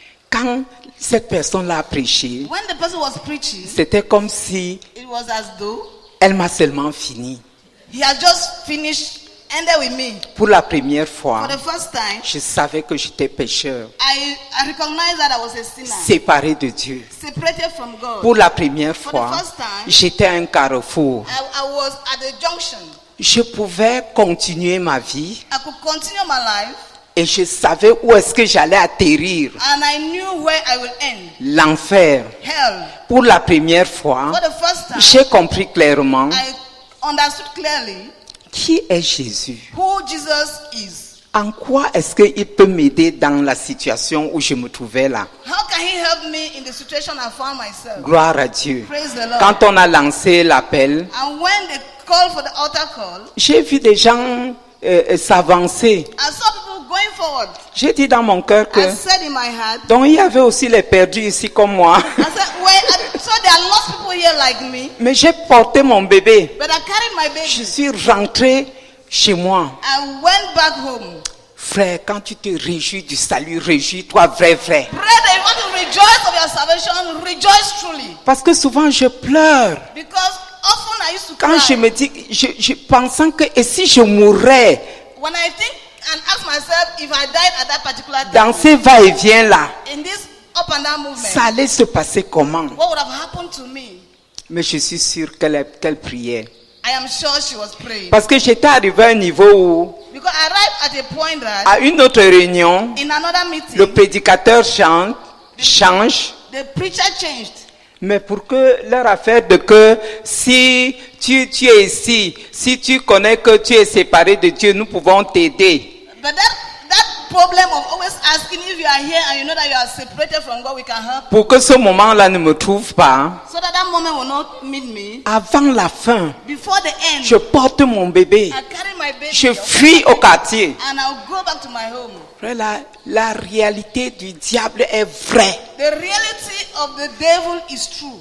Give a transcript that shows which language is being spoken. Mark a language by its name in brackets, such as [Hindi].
[French] Quand cette personne-là a prêché, [English] When the person was preaching, [French] c'était comme si [English] it was as though [French] elle m'a seulement fini. [English] he had just finished, ended with me. [French] Pour la première fois, [English] For the first time, [French] je savais que j'étais pécheur, [English] I recognized that I was a sinner, [French] séparé de Dieu. [English] separated from God. [French] Pour la première [English] For [French] fois, [English] the first time, [French] j'étais à un carrefour. [English] I was at the junction. [French] Je pouvais continuer ma vie [English] I could continue my life, [French] et je savais où est-ce que j'allais atterrir. [English] and I knew where I would end. [French] L'enfer. [English] Hell. [French] Pour la première fois, [English] For the first time, [French] j'ai compris clairement [English] I understood clearly [French] qui est Jésus. [English] who Jesus is. [French] En quoi est-ce qu'il peut m'aider dans la situation où je me trouvais là? [English] How can he help me in the situation I found myself? [French] Gloire à Dieu. [English] Praise the Lord. [French] Quand on a lancé l'appel, [English] And when they called for the altar call, [French] j'ai vu des gens s'avancer. [English] I saw people going forward. [French] J'ai dit dans mon cœur que [English] I said in my heart, [French] donc il y avait aussi les perdus ici comme moi. [English] I said, so there are lost people here like me, [French] Mais j'ai porté mon bébé. [English] but I carried my [French] Je [English] baby. [French] suis rentré chez moi. [English] I went back home. [French] Frère, quand tu te réjouis du salut, réjouis-toi vrai. [English] Brethren, you want to rejoice of your salvation, rejoice truly. [French] Parce que souvent je pleure. [English] Because often I used to [French] Quand je [English] cry. [French] me dis, je pensant que et si je mourrais [English] When I think and ask myself if I died at that particular [French] dans [English] time, [French] ces va-et-vient là, [English] in this up and down movement, [French] ça allait se passer comment? [English] what would have happened to me? [French] Mais je suis sûr qu'elle priait. [English] I am sure she was praying. [French] Parce que j'étais arrivé à un niveau où, [English] Because I arrived at a point that [French] à une autre réunion, [English] in another meeting, [French] le prédicateur change, [English] the preacher changed. [French] mais pour que leur affaire de que si tu es ici, si tu connais que tu es séparé de Dieu, nous pouvons t'aider. [English] But that problem of always asking if you are here and you know that you are separated from God, we can help. [French] Pour que ce moment-là ne me trouve pas, [English] So that moment will not meet me. [French] avant la fin, [English] Before the end, [French] je porte mon bébé, [English] I carry my baby [French] je fuis au quartier. [English] and I'll go back to my home. [French] Frère, la réalité du diable est vraie [English] The reality of the devil is true.